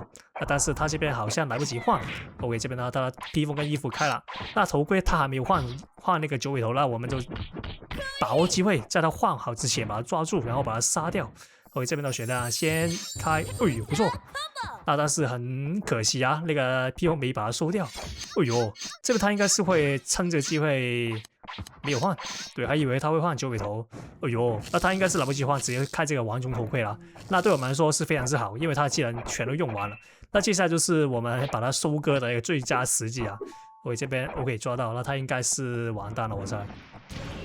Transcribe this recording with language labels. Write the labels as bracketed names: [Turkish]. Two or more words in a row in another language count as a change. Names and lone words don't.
[Chinese] 但是他這邊好像來不及換。OK， 這邊呢，他的披風跟衣服開了，那頭盔他還沒有換那個九尾頭，那我們就把握機會，在他換好之前把他抓住，然後把他殺掉。OK， 這邊的選項先開，哎呦不錯。那但是很可惜啊，那個披風沒把它收掉。哎呦，這個他應該是會趁這個機會沒有換，對，還以為他會換九尾頭。哎呦，那他應該是來不及換，直接開這個王種頭盔了。那對我們來說是非常之好，因為他既然全都用完了，那接下來就是我們把它收割的一個最佳時機啊。我這邊 OK 抓到，那他應該是完蛋了，我猜。